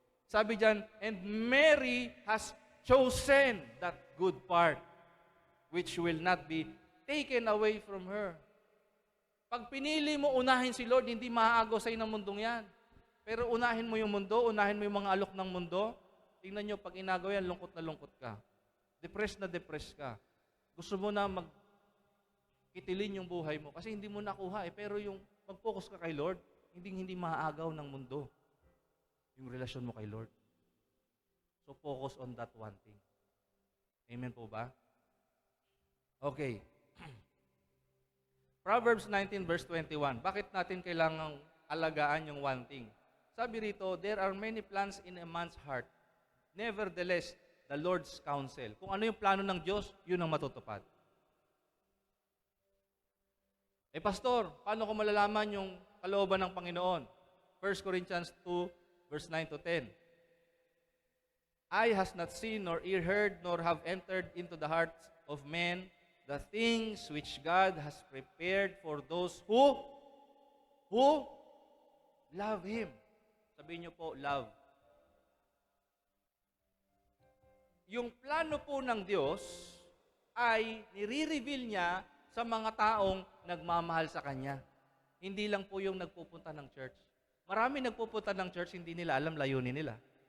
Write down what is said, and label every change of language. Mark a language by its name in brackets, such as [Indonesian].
[Filipino] Sabi dyan, [English] and Mary has chosen that good part which will not be taken away from her. [Filipino] Pag pinili mo unahin si Lord, hindi maaagaw sa'yo ng mundong yan. Pero unahin mo yung mundo, unahin mo yung mga alok ng mundo, tingnan nyo, pag inagaw yan, lungkot na lungkot ka. Depressed na depressed ka. Gusto mo na magkitilin yung buhay mo kasi hindi mo nakuha Pero yung mag-focus ka kay Lord, hindi maaagaw ng mundo yung relasyon mo kay Lord. [English] So focus on that one thing. [Filipino] Amen po ba? Okay. Proverbs 19 verse 21. Bakit natin kailangang alagaan yung [English] one thing? [Filipino] Sabi rito, [English] there are many plans in a man's heart. Nevertheless, the Lord's counsel. [Filipino] Kung ano yung plano ng Diyos, yun ang matutupad. Pastor, paano ko malalaman yung kalooban ng Panginoon? [English] 1 Corinthians 2 verse 9 to 10. Eye has not seen, nor ear heard, nor have entered into the hearts of men the things which God has prepared for those who love Him. [Filipino] Sabihin niyo po, love. Yung plano po ng Diyos ay nire-reveal niya sa mga taong nagmamahal sa Kanya. Hindi lang po yung nagpupunta ng church. Marami nagpupunta ng church, hindi nila alam layunin nila.